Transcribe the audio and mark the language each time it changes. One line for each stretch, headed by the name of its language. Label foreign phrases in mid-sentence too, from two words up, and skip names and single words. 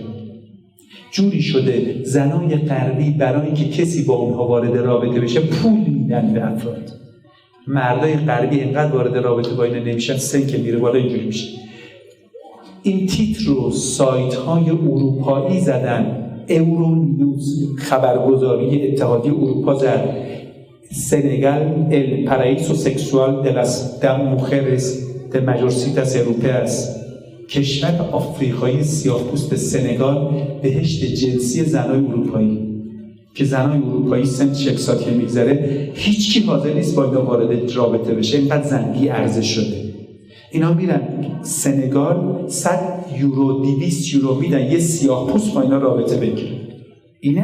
Persian: جوری شده زنای غربی برای اینکه کسی با اونها وارد رابطه بشه پول میدن به افراد. مردای غربی اینقدر وارد رابطه با اینا نمیشن، سن که میره بالا اینجوری میشه. این تیتر رو سایت های اروپایی زدن. اورو نیوز خبرگزاری اتحادیه اروپا زد سنگال
Spanish: el paraíso sexual de las mujeres de mayorcitas europeas.
Persian: کشور آفریقایی سیاه‌پوست سنگال بهشت جنسی زنای اروپایی که زنای اروپایی سن 40 سال که میگذره هیچ کی حاضر نیست با اینا وارد رابطه بشه. اینقدر زن بی ارزش شده. اینا میرن سنگال 100 یورو 200 یورو میدن یه سیاه‌پوست با اینا رابطه بگیره.